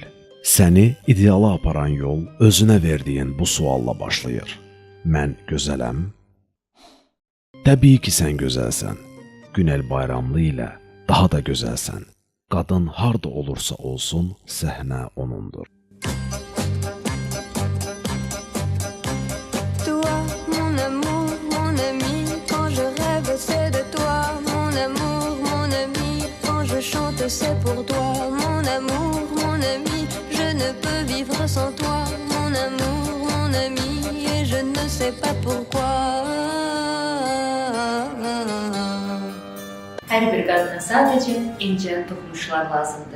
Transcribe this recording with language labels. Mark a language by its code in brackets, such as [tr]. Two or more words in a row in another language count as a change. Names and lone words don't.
[az] Səni ideala aparan yol özünə verdiyin bu sualla başlayır. Mən gözələm? Təbii ki, sən gözəlsən. Günel Bayramlı ilə daha da gözəlsən. Qadın harda olursa olsun, səhnə onundur. [fr] Toi, mon amour, mon ami, quand je rêve, c'est de toi. Mon amour, mon ami, quand je chante, c'est pour toi. Mon amour, mon ami, je ne peux vivre sans toi. Mon amour, mon ami, et je ne sais pas pourquoi. [az] Hər bir qadına sadəcə incə toxunuşlar lazımdır.